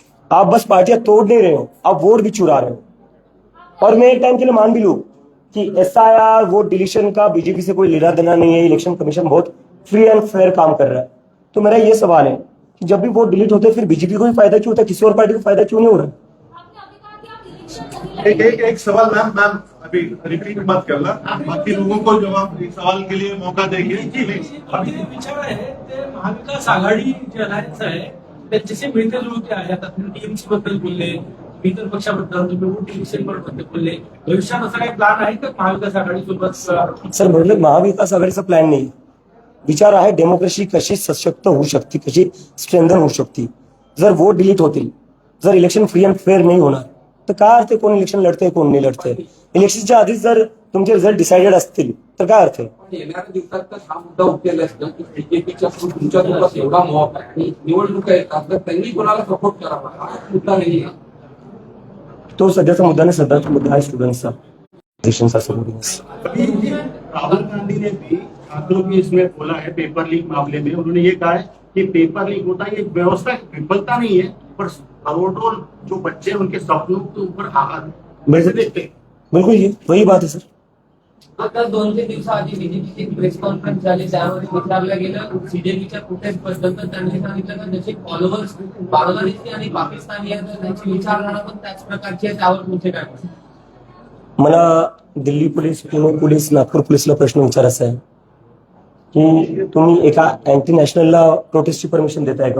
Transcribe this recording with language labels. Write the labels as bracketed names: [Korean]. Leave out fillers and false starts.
[Hindi] आप बस पार्टियां तोड़ नहीं रहे हो, आप वोट भी चुरा रहे हो। और मैं एक टाइम के लिए मान भी लूं कि एसआईआर वोट डिलीशन का बीजेपी से कोई लेना देना नहीं है, इलेक्शन कमीशन बहुत फ्री एंड फेयर काम कर रहा है। तो मेरा ये सवाल है कि जब भी वोट डिलीट होते हैं फिर बीजेपी को भी फायदा क्यों होता है, किसी और पार्टी को फायदा क्यों नहीं हो रहा है? आपने अभी कहा कि आप इलेक्शन नहीं लड़ेंगे। एक सवाल मैम अभी रिपीट मत करना, बाकी लोगों को जवाब इस सवाल के लिए मौका देंगे। [Marathi] आपले विचार आहे ते महाविकास आघाडी जे अलायन्स आहे त्यांच्याशी मिळते जुळते आहे। आता तुम्ही टीएमसी बद्दल बोलले, इतर पक्षाबद्दल तुम्ही वोट डिलीशन बद्दल बोलले, भविष्यात असा काही प्लॅन आहे का महाविकास आघाडी सोबत? सर म्हणजे महाविकास आघाडीचा प्लॅन नाही, विचार आहे डेमोक्रेसी कशी सशक्त होऊ शकते, कशी स्ट्रेंथन होऊ शकते। जर वोट डिलीट होतील, जर इलेक्शन फ्री अँड फेअर नाही होणार तर काय अर्थ आहे कोण इलेक्शन लढतंय कोण नाही लढतंय? इलेक्शनच्या आधीच जर तुमचे रिझल्ट डिसाइडेड असतील तर काय अर्थ आहे? येणाऱ्या दिवसात तर हा मुद्दा उठलेला असतो की बीजेपीच्या तुमच्यासोबत एवढा मॉब आहे आणि निवडणुका येतात तर त्यांनी कोणाला सपोर्ट करावा हा मुद्दा नाही आहे। तो सध्याचा मुद्दा नाही, सध्याचा मुद्दा आहे स्टुडंट्सचा, देशांचा सपोर्टिंग। [Hindi] राहुल गांधी ने भी छात्रों की इसमें बोला है पेपर लीक मामले में, उन्होंने ये कहा है कि पेपर लीक होता है, ये व्यवस्था की विफलता नहीं है, पर करोड़ों जो बच्चे उनके सपनों के ऊपर आघात देखते। बिल्कुल ये वही बात है सर। [Marathi] आता 2-3 दिवसाआधी बीजेपीची एक प्रेस कॉन्फरन्स झाली, त्यामध्ये विचारलं गेलं सीजेपीच्या प्रोटेस्ट बद्दल, तर त्यांनी सांगितलं की त्याचे फॉलोअर्स बांगलादेशी आणि पाकिस्तानी आहेत, तर त्यांची विचारधारा पण त्याच प्रकारची आहे, त्यावर तुमचे काय म्हणणं? मला दिल्ली पोलीस, पुणे पोलीस, नागपूर पोलीसला प्रश्न विचारायचा आहे की तुम्ही एका अँटी नॅशनलला प्रोटेस्टची परमिशन देताय का?